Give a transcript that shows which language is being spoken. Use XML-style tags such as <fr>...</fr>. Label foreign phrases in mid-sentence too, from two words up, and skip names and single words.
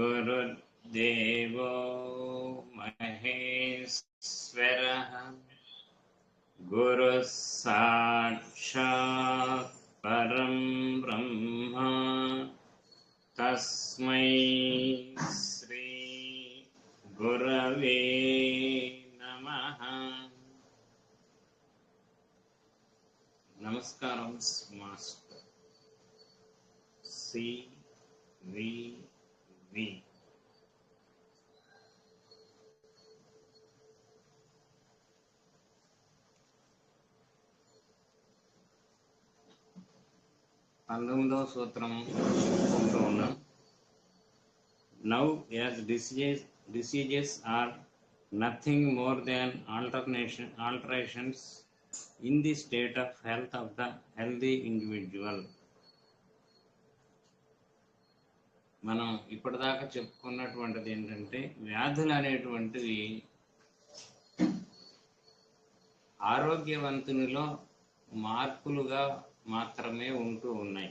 <sa>गुरुर्देवो महेश्वरः गुरुः साक्षात् परं ब्रह्म तस्मै श्री गुरवे नमः।</sa> <te>नमस्कारं मास्टर CVV। పంతొమ్మిదవ సూత్రం ఉన్నాం.</te> <en>Now as diseases are nothing more than alterations in the state of health of the healthy individual.</en> <te>మనం ఇప్పటిదాకా చెప్పుకున్నటువంటిది ఏంటంటే వ్యాధులు అనేటువంటివి ఆరోగ్యవంతునిలో మార్పులుగా మాత్రమే ఉంటూ ఉన్నాయి.</te>